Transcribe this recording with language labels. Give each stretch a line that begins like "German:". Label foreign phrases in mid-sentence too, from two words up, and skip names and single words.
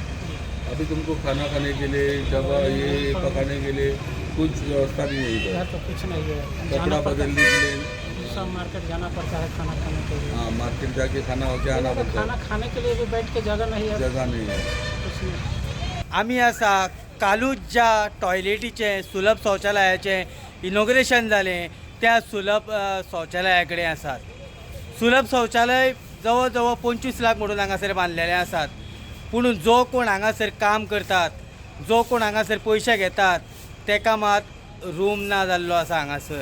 Hindi: अभी तुमको खाना खाने के लिए, जगह ये पकाने के लिए कुछ व्यवस्था नहीं है इधर इधर। तो कुछ नहीं है, कपड़ा जाना पड़ता बदलने के लिए सब मार्केट जाना पड़ता है खाना खाने के लिए। हाँ, मार्केट जाके खाना होके आना तो पड़ता खाना खाने के लिए भी बैठ के जगह नहीं है, है, जगह नहीं है। कुछ नहीं।
Konkani: आम्ही आसा कालूच ज्या टॉयलेटीचें सुलभ शौचालयाचें इनॉग्रेशन जालें त्या सुलभ शौचालया कडेन आसात. सुलभ शौचालय जवळ जवळ 25 लाख म्हणून हांगासर बांदलेले आसात. पूण जो कोण हांगासर काम करतात, जो कोण हांगासर पयशे घेतात तेका मात रूम ना जाल्लो आसा हांगासर.